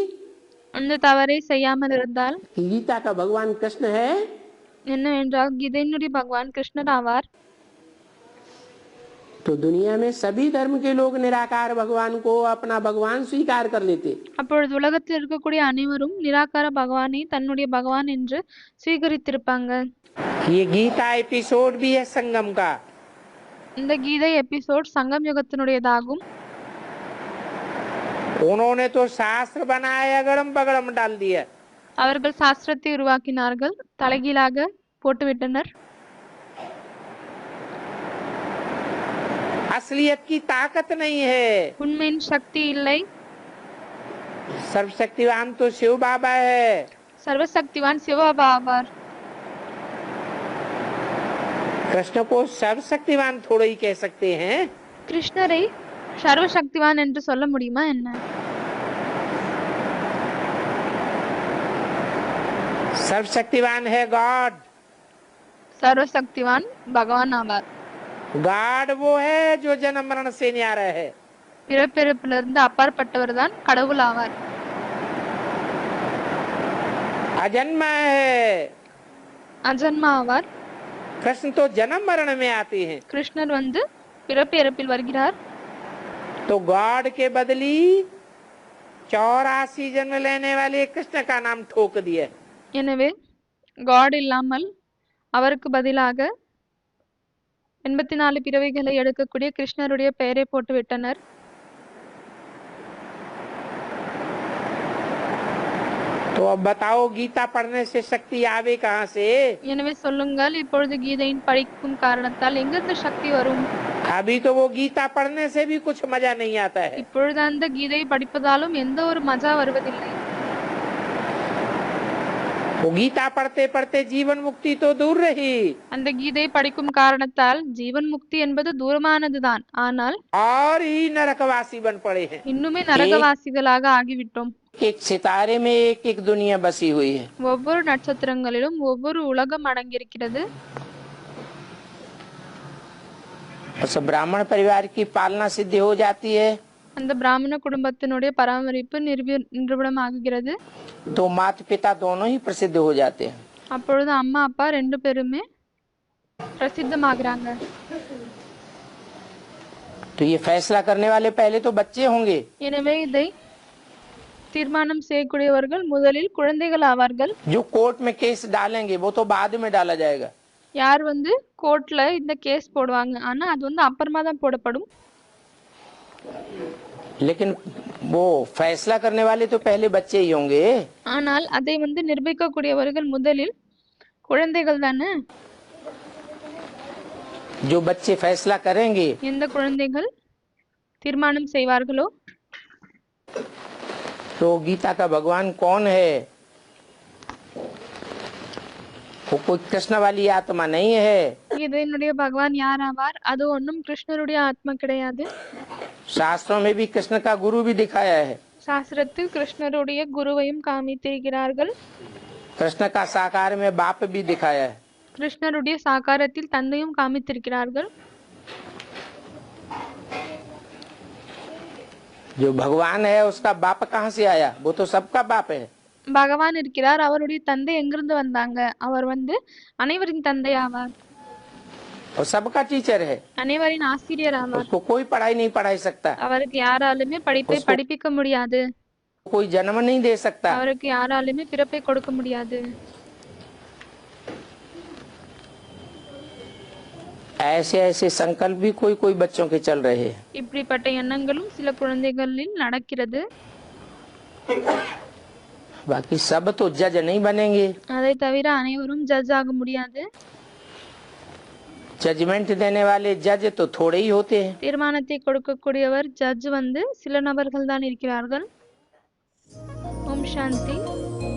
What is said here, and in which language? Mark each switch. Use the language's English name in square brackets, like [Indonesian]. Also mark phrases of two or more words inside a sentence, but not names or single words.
[Tamil] அந்த தவறை செய்யாமல் இருந்தால் [Hindi] कि गीता का भगवान कृष्ण है [Tamil] என்னவென்றால் கீதையினுடைய பகவான் கிருஷ்ணர் ஆவார். [Hindi] तो दुनिया में सभी धर्म के लोग निराकार भगवान को अपना भगवान स्वीकार कर लेते। [Tamil] அப்பொழுது உலகத்தில் இருக்கக்கூடிய அனைவரும் நிராகார பகவானை தன்னுடைய பகவான் என்று ஸ்வீகரித்திருப்பாங்க. [Hindi] ये गीता एपिसोड भी है संगम का। [Tamil] இந்த கீதை எபிசோட் சங்கம் யுகத்தினுடையதாகும். [Hindi] उन्होंने तो शास्त्र बनाया अगड़म बगड़म डाल दिया। [Tamil] அவர்கள் சாஸ்திரத்தை உருவாக்கினார்கள், தலைகீழாக போட்டுவிட்டனர். [Hindi] असलियत की ताकत नहीं है। [Tamil] உண்மையின் சக்தி இல்லை. [Hindi] सर्वशक्तिवान तो शिव बाबा है। [Tamil] சர்வசக்திவான் சிவபாபா ஆவார். [Hindi] कृष्ण को सर्वशक्तिवान थोड़ा ही कह सकते हैं। [Tamil] கிருஷ்ணரை சர்வசக்திவான் என்று சொல்ல முடியுமா என்ன? [Hindi] सर्वशक्तिवान है गॉड। [Tamil] சர்வசக்திவான் பகவான் ஆவார். [Hindi] गॉड वो है जो जन्म मरण से न्यारा है। [Tamil] பிறப்பிறப்பிலிருந்து அப்பாற்பட்டவர் தான் கடவுள் ஆவார். [Hindi] अजन्मा है। [Tamil] அஜன்மா ஆவார். [Hindi] कृष्ण तो जन्म मरण में आते हैं। [Tamil] கிருஷ்ணர் வந்து பிறப்பு இறப்பில் வருகிறார். [Hindi] तो गॉड के बदली 84 जन्म लेने वाले कृष्ण का नाम ठोक दिया। [Tamil] எனவே காட் இல்லாமல் அவருக்கு பதிலாக 84 பிறவிகளை எடுக்கக்கூடிய கிருஷ்ணருடைய பெயரை போட்டு விட்டனர். [Hindi] तो अब बताओ गीता पढ़ने से शक्ति आवे कहाँ से? [Tamil] எனவே சொல்லுங்கள், இப்பொழுது கீதையின் படிக்கும் காரணத்தால் எங்கிருந்து சக்தி வரும்? [Hindi] अभी तो वो गीता पढ़ने से भी कुछ मजा नहीं आता है। [Tamil] இப்பொழுது அந்த கீதை படிப்பதாலும் எந்த ஒரு மஜா வருவதில்லை. [Hindi] वो गीता पढ़ते पढ़ते जीवन मुक्ति तो दूर रही [Tamil] அந்த கீதை படிக்கும் காரணத்தால் ஜீவன் முக்தி என்பது தூரமானதுதான். ஆனால் [Hindi] और ही नरकवासी बन पड़े हैं। [Tamil] இன்னுமே நரகவாசிகளாக ஆகிவிட்டோம். [Hindi] एक सितारे में एक एक दुनिया बसी हुई है। [Tamil] ஒவ்வொரு நட்சத்திரங்களிலும் ஒவ்வொரு உலகம் அடங்கியிருக்கிறது. [Hindi] उस ब्राह्मण परिवार की पालना सिद्ध हो जाती है [Tamil] அந்த பிராமண குடும்பத்தினுடைய பராமரிப்பு நிரூபணமாகுகிறது. [Hindi] तो माता पिता दोनों ही प्रसिद्ध हो जाते हैं। [Tamil] அப்பொழுது அம்மா அப்பா ரெண்டு பேருமே பிரசித்தமாகறாங்க. [Hindi] तो ये फैसला करने वाले पहले तो बच्चे होंगे। [Tamil] எனவே இதை தீர்மானம் செய்யக்கூடியவர்கள் முதலில் குழந்தைகள் ஆவார்கள். [Hindi] जो कोर्ट में केस डालेंगे वो तो बाद में डाला जाएगा। [Tamil] யார் வந்து கோர்ட்ல இந்த கேஸ் போடுவாங்க, ஆனா அது வந்து அப்புறமா தான் போடப்படும். [Hindi] लेकिन वो फैसला करने वाले तो पहले बच्चे ही होंगे। [Tamil] ஆனால் அதை வந்து நிர்ணயிக்கக்கூடியவர்கள் முதலில் குழந்தைகள் தானே. [Hindi] जो बच्चे फैसला करेंगे [Tamil] எந்த குழந்தைகள் தீர்மானம் செய்வார்களோ [Hindi] तो गीता का भगवान कौन है? वो कोई कृष्ण वाली आत्मा नहीं है। [Tamil] இதனுடைய பகவான் யார் ஆவார்? அது ஒன்றும் கிருஷ்ணருடைய ஆத்மா கிடையாது. [Hindi] शास्त्रों में भी कृष्ण का गुरु भी दिखाया है। [Tamil] சாஸ்திரத்தில் கிருஷ்ணருடைய குருவையும் காமித்திருக்கிறார்கள். [Hindi] कृष्ण का साकार में बाप भी दिखाया है। [Tamil] கிருஷ்ணருடைய சாகாரத்தில் தந்தையும் காமித்திருக்கிறார்கள். [Hindi] जो भगवान है उसका बाप कहाँ से आया? वो तो सबका बाप है। [Tamil] பகவான் இருக்கிறார், அவருடைய தந்தை எங்கிருந்து வந்தாங்க? அவர் வந்து அனைவரின் தந்தை ஆவார். [Hindi] और सबका टीचर है। [Tamil] அனைவரின் ஆசிரியர் ஆவார். [Hindi] उसको कोई पढ़ाई नहीं पढ़ाई सकता। [Tamil] அவருக்கு யாராலுமே படிப்பை படிப்பிக்க முடியாது. [Hindi] कोई जन्म नहीं दे सकता। [Tamil] அவருக்கு யாராலுமே பிறப்பை கொடுக்க முடியாது. [Hindi] ऐसे ऐसे संकल्प भी कोई कोई बच्चों के चल रहे हैं। [Tamil] இப்படிப்பட்ட எண்ணங்களும் சில குழந்தைகளில் நடக்கிறது. [Hindi] बाकी सब तो जज नहीं बनेंगे। [Tamil] அதை தவிர அனைவரும் ஜட்ஜ் ஆக முடியாது. [Hindi] जजमेंट देने वाले जज तो थोड़े ही होते हैं। [Tamil] தீர்மானத்தை கொடுக்கக்கூடியவர் ஜட்ஜ் வந்து சில நபர்கள் தான் இருக்கிறார்கள். ஓம் சாந்தி.